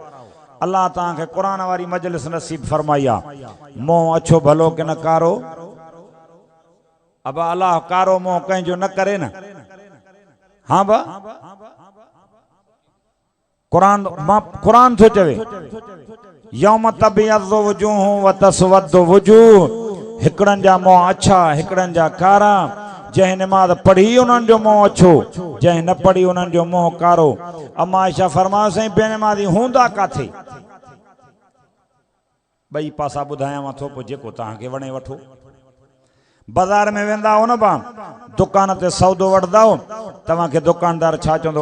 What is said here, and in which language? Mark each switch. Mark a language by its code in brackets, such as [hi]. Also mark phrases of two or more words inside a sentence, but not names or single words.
[sd] अल्लाह तव्हांखे क़ुर वारी मजलिस नसीब फरमाई आहे। मोह अछो भलो की न कारो? अब अल्लाह कारो मोह कंहिंजो न करे न। हाँ बा कुरान थो चवे [ar] يوم تبيض وجوه وتسود وجوه. [sd] हिकड़नि जा मोह अछा हिकड़नि जा कारा। जंहिं नमाज़ पढ़ी उन्हनि जो मोह अछो, जंहिं न पढ़ी उन्हनि जो मोह कारो। अम्मा आयशा फरमायो साईं बेनमाज़ी हूंदा काथे? ॿई पासा ॿुधायांव थो, पोइ जेको तव्हांखे वणे वठो। बाज़ार में वेंदा हो न बा, दुकान ते सौदो वठंदा हो, तव्हांखे दुकानदार छा चवंदो?